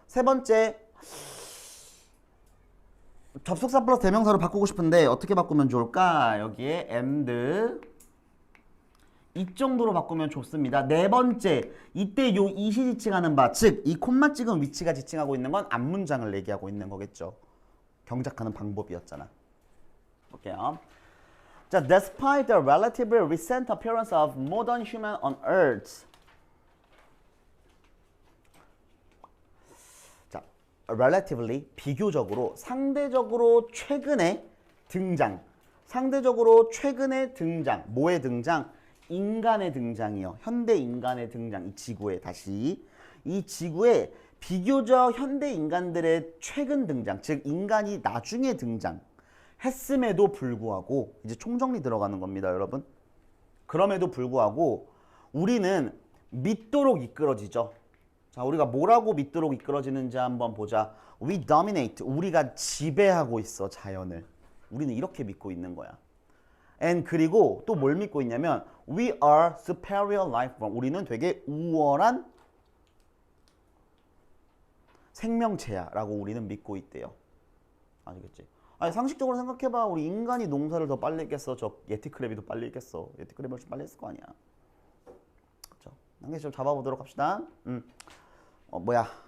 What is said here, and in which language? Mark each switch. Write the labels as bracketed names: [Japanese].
[Korean] 세 번째 접속사 플러스 대명사로 바꾸고 싶은데 어떻게 바꾸면 좋을까? 여기에 and 이 정도로 바꾸면 좋습니다. 네 번째, 이때 요 이시 지칭하는 바, 즉 이 콤마 찍은 위치가 지칭하고 있는 건 앞문장을 얘기하고 있는 거겠죠. 경작하는 방법이었잖아. 볼게요. [English] 자, despite the relatively recent appearance of modern human on Earth. [Korean] 자, relatively 비교적으로 상대적으로 최근에 등장. 상대적으로 최근에 등장. 뭐의 등장? 인간의 등장이요. 현대 인간의 등장. 이 지구에 다시 이 지구에 비교적 현대 인간들의 최근 등장, 즉 인간이 나중에 등장 했음에도 불구하고 이제 총정리 들어가는 겁니다, 여러분. 그럼에도 불구하고 우리는 믿도록 이끌어지죠. 자, 우리가 뭐라고 믿도록 이끌어지는지 한번 보자. [English] We dominate. [Korean] 우리가 지배하고 있어, 자연을. 우리는 이렇게 믿고 있는 거야. [English] And [Korean] 그리고 또 뭘 믿고 있냐면 [English] We are superior life form. [Korean] 우리는 되게 우월한 생명체야 라고 우리는 믿고 있대요. 아시겠지? 아니 상식적으로 생각해봐. 우리 인간이 농사를 더 빨리 했겠어? 저 예티크랩이 더 빨리 했겠어? 예티크랩이 훨씬 빨리 했을 거 아니야. 그렇죠? 한 개씩 좀 잡아보도록 합시다. 뭐야?